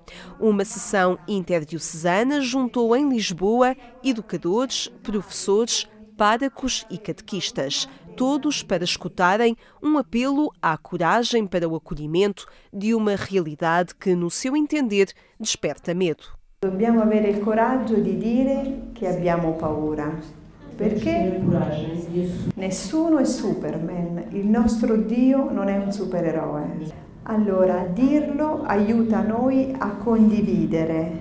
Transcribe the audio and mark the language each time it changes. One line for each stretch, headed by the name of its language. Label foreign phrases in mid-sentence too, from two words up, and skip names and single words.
Portuguese: Uma sessão interdiocesana juntou em Lisboa educadores, professores, párocos e catequistas, todos para escutarem um apelo à coragem para o acolhimento de uma realidade que, no seu entender, desperta medo.
Italian: Dobbiamo avere il coraggio di dire che abbiamo paura, perché nessuno è Superman, il nostro Dio non è un supereroe. Allora, dirlo aiuta noi a condividere.